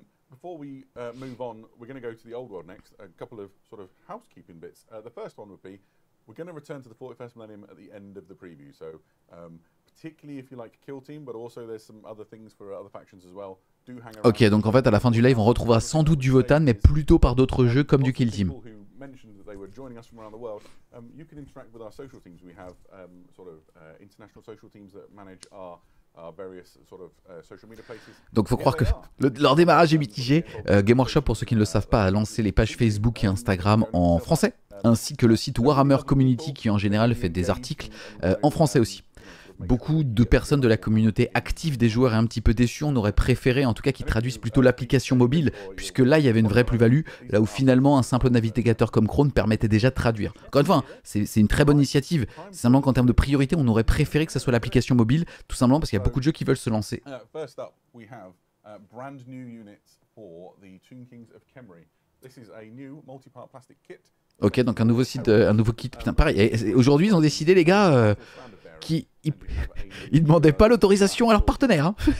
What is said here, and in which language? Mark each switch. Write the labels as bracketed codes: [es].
[en] Before we move on, we're going to go to the old world next. A couple of sort of housekeeping bits. The first one would be we're going to return to the 41st Millennium at the end of the preview. So, particularly if you like Kill Team, but also there's some other things for other factions as well. Do hang around. [fr] Ok, donc en fait, à la fin du live, on retrouvera sans doute du Votan, mais plutôt par d'autres jeux comme du Kill Team. [en] Mentioned that they were joining us from around the world. You can interact with our social teams. We have sort of international social teams that manage our various sort of social media places. [fr] Donc faut croire que leur démarrage est mitigé. Game Workshop, pour ceux qui ne le savent pas, a lancé les pages Facebook et Instagram en français, ainsi que le site Warhammer Community qui en général fait des articles en français aussi. Beaucoup de personnes de la communauté active des joueurs est un petit peu déçues. On aurait préféré en tout cas qu'ils traduisent plutôt l'application mobile, puisque là il y avait une vraie plus-value, là où finalement un simple navigateur comme Chrome permettait déjà de traduire. Encore une fois, c'est une très bonne initiative. C'est simplement qu'en termes de priorité, on aurait préféré que ce soit l'application mobile, tout simplement parce qu'il y a beaucoup de jeux qui veulent se lancer. [en] First up, we have brand new units for the Tomb Kings of Khemri. This is a new multi-part plastic kit. [fr] Ok, donc un nouveau site, un nouveau kit. Putain, pareil. Aujourd'hui, ils ont décidé, les gars, qu'ils ne demandaient pas l'autorisation à leurs partenaires. Hein.